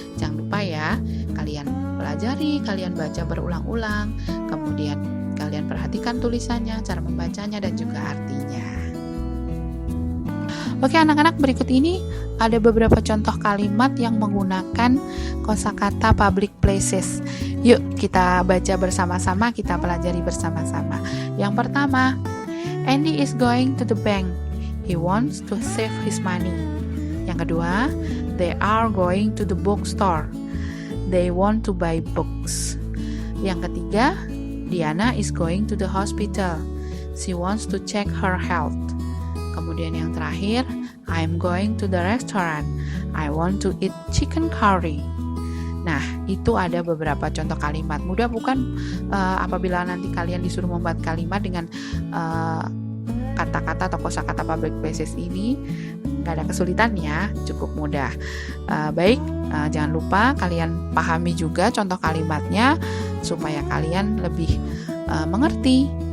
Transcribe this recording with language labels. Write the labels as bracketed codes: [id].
[id] Jangan lupa ya, kalian pelajari, kalian baca berulang-ulang, kemudian kalian perhatikan tulisannya, cara membacanya dan juga artinya. Oke anak-anak, berikut ini ada beberapa contoh kalimat yang menggunakan kosakata public places. Yuk kita baca bersama-sama, kita pelajari bersama-sama. Yang pertama, [en] Andy is going to the bank. He wants to save his money. [id] Yang kedua, [en] they are going to the bookstore. They want to buy books. [id] Yang ketiga, [en] Diana is going to the hospital. She wants to check her health. [id] Kemudian yang terakhir, [en] I'm going to the restaurant. I want to eat chicken curry. [id] Nah, itu ada beberapa contoh kalimat. Mudah bukan apabila nanti kalian disuruh membuat kalimat dengan kata-kata atau kosakata public places ini? Gak ada kesulitan ya, cukup mudah. Baik, jangan lupa kalian pahami juga contoh kalimatnya supaya kalian lebih mengerti